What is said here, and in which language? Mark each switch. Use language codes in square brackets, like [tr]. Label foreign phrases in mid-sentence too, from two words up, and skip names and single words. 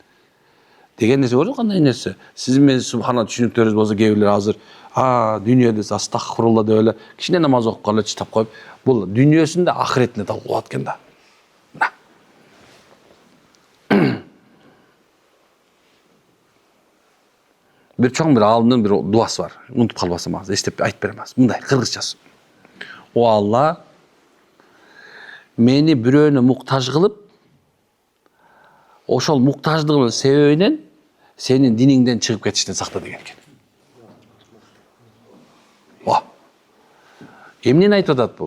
[ky] Деген нерсе көрдүк, кандай нерсе. Сиздин менен субхана түшүнүктөрүңүз болсо, кээ бирлер азыр дүйнөдө астагфирулла деп эле кичине намаз окуп калып чытап коюп, бул дүйнөсүндө ахиретинде талкуулап аткен да. Bir чоң bir алымдын bir дуасы бар. Унутуп калбасам азыр эстеп айтып берем азыр. Мындай кыргызчасы. О Алла, мени бирөөнө муктаж кылып, ошол муктаждыгымдын себебинен сенин диниңден чыгып кетиштен сакта деген экен. Эмнени айтып атат бул?